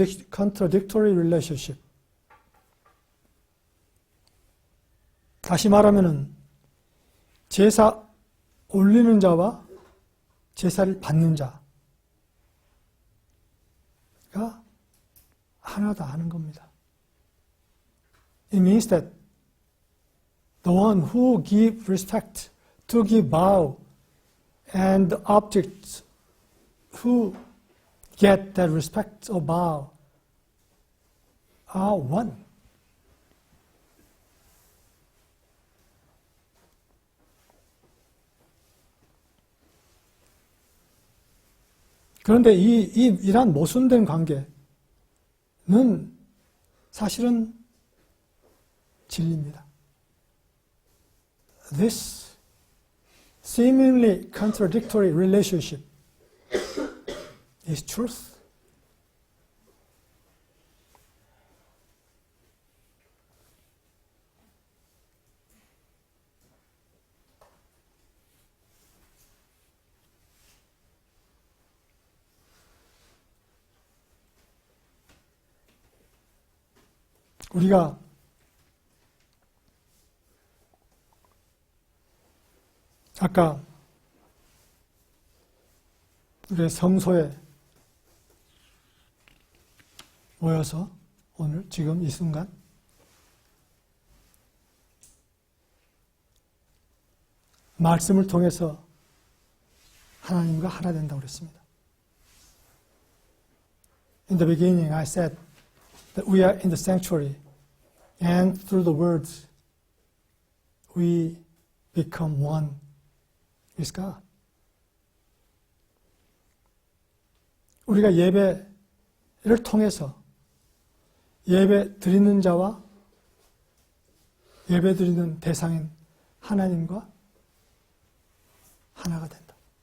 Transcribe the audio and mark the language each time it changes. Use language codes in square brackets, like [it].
[en] Contradictory relationship. [ko] 다시 말하면은 제사 올리는 자와 제사를 받는 자가 하나다 하는 겁니다. [en] It means that the one who give respect, to give bow, and the objects who get that respect or bow are one. [ko] 그런데 이러한 모순된 관계는 사실은 진리입니다. [en] This seemingly contradictory relationship is truth. [ko] 우리가 아까 우리 성소에 모여서 오늘 지금 이 순간 말씀을 통해서 하나님과 하나 된다고 그랬습니다. [en] In the beginning I said that we are in the sanctuary and through the words we become one with God. [ko] 우리가 예배를 통해서 예배 드리는 자와 예배 드리는 대상인 하나님과 하나가 된다.